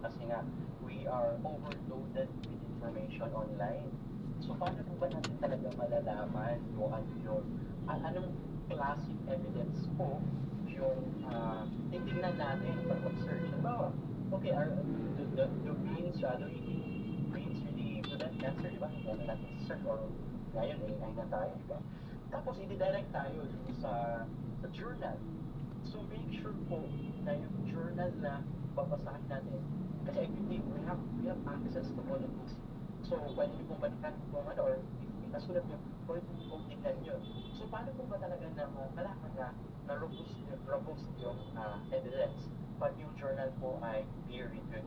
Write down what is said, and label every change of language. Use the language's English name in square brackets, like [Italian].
[Filipino] Kasi nga, [English] we are overloaded with information online. [Filipino] So, paano po ba natin talaga malalaman kung ano yung, anong classic evidence po yung titignan natin pag mag-search? [English] Halimbawa, okay, the beans, eating beans really prevent cancer, [Filipino] di ba? Ano natin search or ngayon, AI na tayo, di ba? Tapos, i-direct tayo sa journal. [English] So, make sure po [Filipino] na yung journal na babasahin natin, [English] kasi everything, we have access to all of this. [Filipino] So, pwede nyo pong balikan kung ano, or if nasulat nyo, pwede nyo pong tignan nyo. So, paano po ba talaga na malaman na robust yung evidence pag yung journal po ay peer-reviewed?